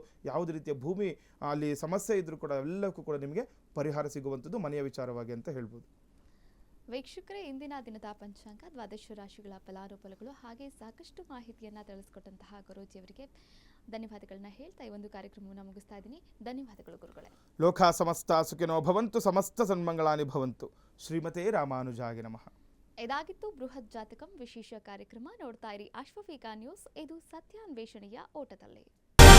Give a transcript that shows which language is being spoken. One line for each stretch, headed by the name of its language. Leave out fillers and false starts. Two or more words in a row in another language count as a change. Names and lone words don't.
Kannada: ಯಾವುದೇ ರೀತಿಯ ಭೂಮಿ ಅಲ್ಲಿ ಸಮಸ್ಯೆ ಇದ್ರೂ ಕೂಡ ಎಲ್ಲಕ್ಕೂ ಕೂಡ ನಿಮಗೆ ಪರಿಹಾರ ಸಿಗುವಂಥದ್ದು ಮನೆಯ ವಿಚಾರವಾಗಿ ಅಂತ ಹೇಳ್ಬೋದು. ವೀಕ್ಷಕರೇ, ಇಂದಿನ ದಿನದ ಪಂಚಾಂಗ, ದ್ವಾದಶ ರಾಶಿಗಳ ಫಲಾನುಫಲಗಳು ಹಾಗೆ ಸಾಕಷ್ಟು ಮಾಹಿತಿಯನ್ನು ತಿಳಿಸ್ಕೊಟ್ಟಂತಹ ಗುರೂಜಿಯವರಿಗೆ ಧನ್ಯವಾದಗಳನ್ನ ಹೇಳ್ತಾ ಈ ಒಂದು ಕಾರ್ಯಕ್ರಮವನ್ನು ಮುಗಿಸ್ತಾ ಇದ್ದೀನಿ. ಧನ್ಯವಾದಗಳು ಗುರುಗಳೇ.
Sanskrit: ಲೋಕ ಸಮಸ್ತ ಸುಖಿನೋ ಭವಂತು, ಸಮಸ್ತ ಸನ್ಮಂಗಳಾನಿ ಭವಂತು. ಶ್ರೀಮತೆ ರಾಮಾನುಜಾಯ ನಮಃ.
Kannada: ಇದಾಗಿತ್ತು ಬೃಹತ್ ಜಾತಕಂ ವಿಶೇಷ ಕಾರ್ಯಕ್ರಮ. ನೋಡ್ತಾ ಇರಿ ಅಶ್ವವೇಗ ನ್ಯೂಸ್, ಇದು ಸತ್ಯಾನ್ವೇಷಣೆಯ ಓಟದಲ್ಲಿ.